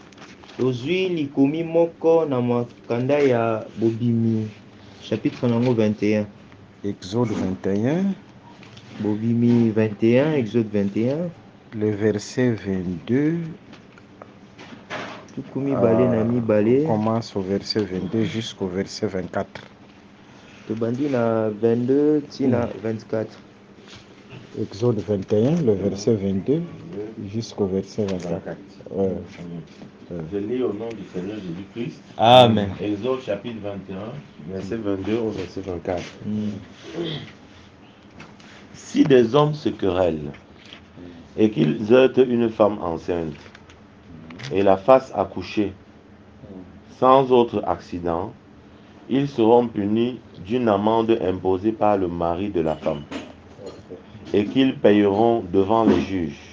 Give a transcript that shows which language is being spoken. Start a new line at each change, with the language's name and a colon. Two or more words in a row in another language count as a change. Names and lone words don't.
French: Chapitre 21. Exode 21.
Lingala: Bobimi 21, Exode 21.
French: Le verset 22. Commence au verset 22 jusqu'au verset 24.
Lingala: Tobandi na 22 tina 24.
French: Exode 21, le verset 22 jusqu'au verset 24. Je lis au nom du Seigneur Jésus-Christ. Amen. Exode chapitre 21, verset 22 au verset 24. Si des hommes se querellent et qu'ils heurtent une femme enceinte et la fassent accoucher sans autre accident, ils seront punis d'une amende imposée par le mari de la femme et qu'ils payeront devant les juges.